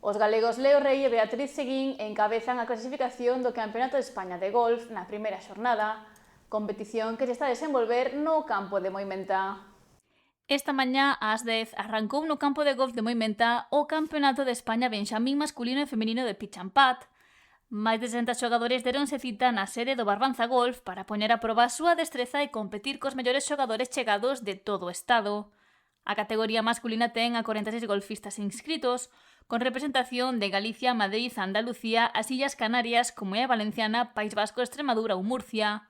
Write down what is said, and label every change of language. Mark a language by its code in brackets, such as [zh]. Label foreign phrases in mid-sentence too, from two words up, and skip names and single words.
[gl] Os galegos Leo Rei e Beatriz Seguín encabezan a clasificación do Campeonato de España de Golf na primeira xornada, competición que se está a desenvolver no campo de Moimenta. Esta mañá, ás 10, arrancou no campo de golf de Moimenta o Campeonato de España Benxamín masculino e feminino de [en] pitch and putt. [gl] Máis de 60 xogadores deronse cita na sede do Barbanza Golf para poñer a proba a súa destreza e competir cos mellores xogadores chegados de todo o estado. A categoría masculina ten a 46 golfistas inscritos, con representación de Galicia, Madrid, Andalucía, as Illas Canarias, Comunidade Valenciana, País Vasco, Extremadura ou Murcia.